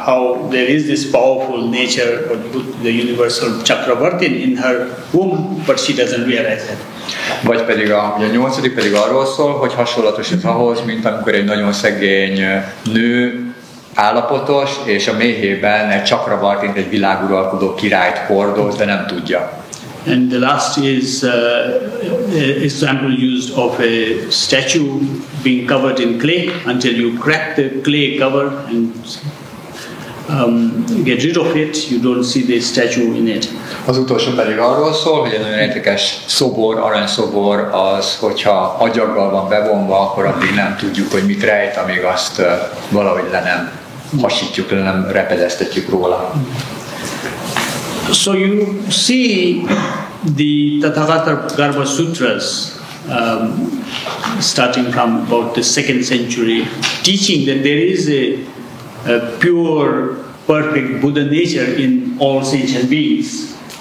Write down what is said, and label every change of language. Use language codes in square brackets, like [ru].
[en] How there is this powerful nature of the universal Chakravartin in her womb, but she doesn't realize it. [hu] Vagy pedig a nyolcadik pedig arról szól, hogy hasonlatos ez ahhoz, mint amikor egy nagyon szegény nő állapotos, és a méhében egy Chakravartint, egy világuralkodó királyt hordoz, de nem tudja. [en] And the last is example used of a statue being covered in clay until you crack the clay cover and get rid of it, you don't see the statue in it. [hu] Az utolsó pedig arról szól, hogy egy nagyon értékes szobor, aranyszobor az, hogyha agyaggal van bevonva, akkor addig nem tudjuk, hogy mit rejt, amíg azt valahogy le nem hasítjuk, le nem repedeztetjük róla. [en] So you see the Tathagata Garbha Sutras starting from about the 2nd century teaching that there is a pure, perfect Buddha nature in all sentient beings.